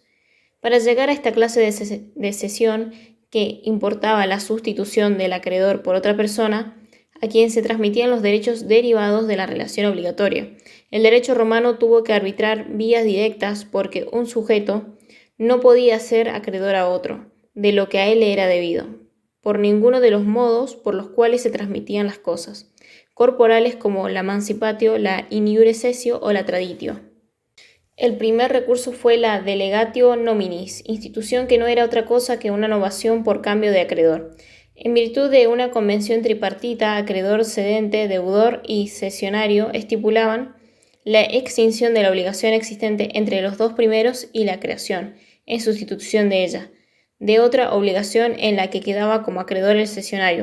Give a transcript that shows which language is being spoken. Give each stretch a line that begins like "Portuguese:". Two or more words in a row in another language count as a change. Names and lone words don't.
Spanish: Para llegar a esta clase de cesión, que importaba la sustitución del acreedor por otra persona, a quien se transmitían los derechos derivados de la relación obligatoria. El derecho romano tuvo que arbitrar vías directas porque un sujeto no podía ser acreedor a otro, de lo que a él le era debido, por ninguno de los modos por los cuales se transmitían las cosas, corporales como la mancipatio, la
Latin: in iure cessio
Spanish: o la traditio. El primer recurso fue la
Latin: delegatio nominis,
Spanish: institución que no era otra cosa que una novación por cambio de acreedor. En virtud de una convención tripartita, acreedor, cedente, deudor y cesionario estipulaban la extinción de la obligación existente entre los dos primeros y la creación, en sustitución de ella, de otra obligación en la que quedaba como acreedor el cesionario.